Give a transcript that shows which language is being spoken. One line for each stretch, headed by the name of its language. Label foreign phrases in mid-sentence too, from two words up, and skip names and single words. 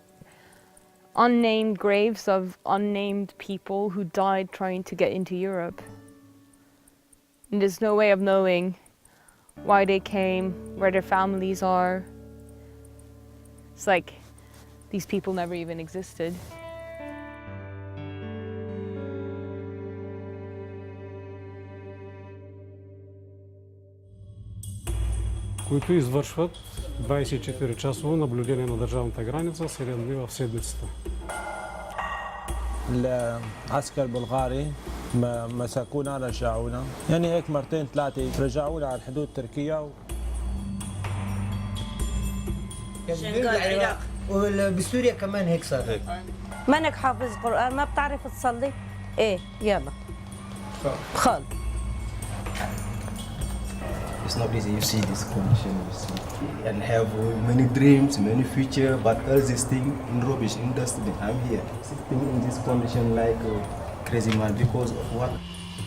English: Unnamed graves of unnamed people who died trying to get into Europe. And there's no way of knowing why they came, where their families are. It's like these people never even existed.
Bulgarian: които извършват 24-часово наблюдение на държавната граница 7 дни в седмицата.
Arabic: العسكر البلغاري مسكونا رجعونا يعني هيك مرتين ثلاثة رجعونا على الحدود التركية العراق وبسوريا كمان هيك صار هيك مانك حافظ قرآن ما بتعرف تصلي ايه يلا خال
English: It's not easy, you see this condition, you see, and have many dreams, many future, but all this thing in rubbish, in dustbin. I'm here, sitting in this condition like a crazy man because of what?